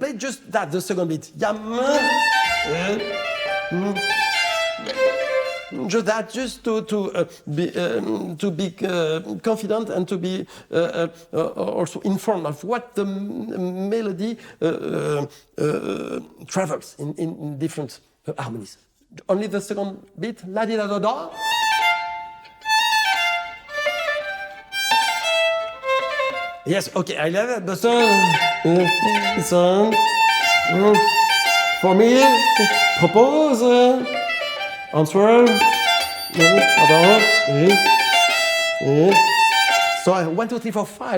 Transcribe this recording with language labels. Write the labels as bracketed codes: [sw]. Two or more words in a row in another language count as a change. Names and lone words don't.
[en] Play just that, the second beat. Just that, just to be confident and to be also informed of what the melody travels in different harmonies. Only the second beat, la di da da da. Yes, okay, I love it. The song. For me, propose. Answer. So 1, 2, 3, 4, 5.